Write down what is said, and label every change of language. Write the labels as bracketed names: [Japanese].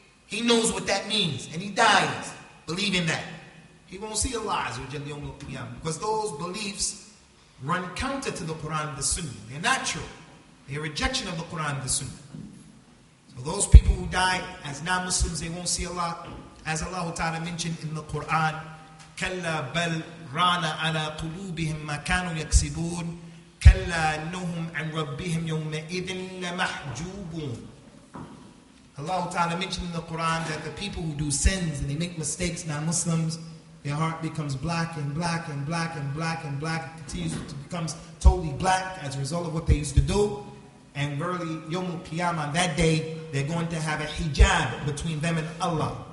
[English] he knows what that means, and he dies believing that, he won't see Allah Azza wa Jalla Yawm al-Qiyamah, because those beliefs run counter to the Quran and the Sunnah. They're not true. They're a rejection of the Quran and the Sunnah. So those people who die as non-Muslims, they won't see Allah. As Allah Ta'ala mentioned in the Quran, [Arabic] كَلَّا بَلْ رَانَ عَلَى قُلُوبِهِمْ مَا كَانُوا يَكْسِبُونَ كَلَّا إِنَّهُمْ عَنْ رَبِّهِمْ يَوْمَئِذٍ لَمَحْجُوبُونَ. [English] Allah Ta'ala mentioned in the Quran that the people who do sins and they make mistakes, non-Muslims, their heart becomes black and black and black and black and black. It continues to become totally black as a result of what they used to do. And verily, Yawm al-Qiyamah, on that day, they're going to have a hijab between them and Allah.